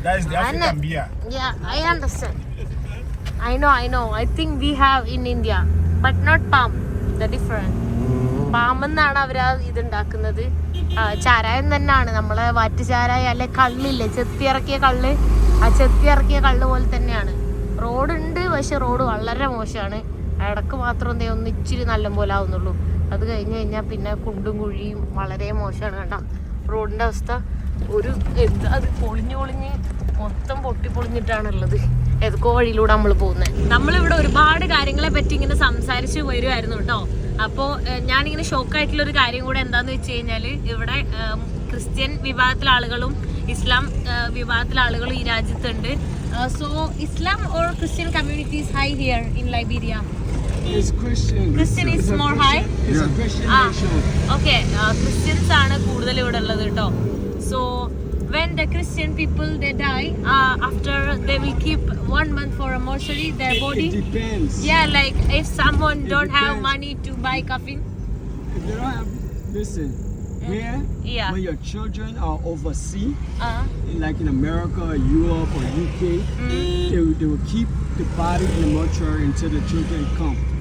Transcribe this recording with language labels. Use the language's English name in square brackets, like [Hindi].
[English] That is the African beer. Yeah, I understand. I know. I think we have in India, but not palm. The different. [Malayalam] Palm എന്നാണ് അവർ ഇതുണ്ടാക്കുന്നത്. ചാരായം തന്നെയാണ് നമ്മളെ വാറ്റ് ചാരായം അല്ലെ കള്ളില്ലേ, ചെത്തിയിറക്കിയ കള്ള്. ആ ചെത്തിയിറക്കിയ കള്ള് പോലെ തന്നെയാണ്. റോഡുണ്ട്, പക്ഷെ റോഡ് വളരെ മോശമാണ്. ഇടക്ക് മാത്രം എന്തേ ഒന്ന് ഇച്ചിരി നല്ല പോലെ ആവുന്നുള്ളൂ. അത് കഴിഞ്ഞ് കഴിഞ്ഞാൽ പിന്നെ കുണ്ടും കുഴിയും വളരെ മോശമാണ്. കണ്ട റോഡിൻ്റെ അവസ്ഥ. ഒരു എന്താ അത് പൊളിഞ്ഞ് മൊത്തം പൊട്ടിപ്പൊളിഞ്ഞിട്ടാണുള്ളത്. ഏതൊക്കെ വഴിയിലൂടെ നമ്മൾ പോകുന്നത്. നമ്മളിവിടെ ഒരുപാട് കാര്യങ്ങളെ പറ്റി ഇങ്ങനെ സംസാരിച്ച് വരുമായിരുന്നു കേട്ടോ. അപ്പോൾ ഞാനിങ്ങനെ ഷോക്കായിട്ടുള്ളൊരു കാര്യം കൂടെ എന്താന്ന് വെച്ച് കഴിഞ്ഞാൽ, ഇവിടെ ക്രിസ്ത്യൻ വിഭാഗത്തിലെ ആളുകളും ഇസ്ലാം വിഭാഗത്തിലെ ആളുകളും ഈ രാജ്യത്തുണ്ട്. [English] So Islam or Christian communities high here in Liberia? It's Christian. Christian is more high? It's a Christian nation. [Malayalam] Okay, Christians ആണ് കൂടുതൽ ഇവിടെ ഉള്ളത് കേട്ടോ. [English] So when the Christian people they die, after they will keep 1 month for a mortuary their body. It depends. Yeah, like if someone don't have money to buy coffin. If they don't have, listen, here, Yeah. when your children are overseas, like in America or Europe or UK, they will keep the body in the mortuary until the children come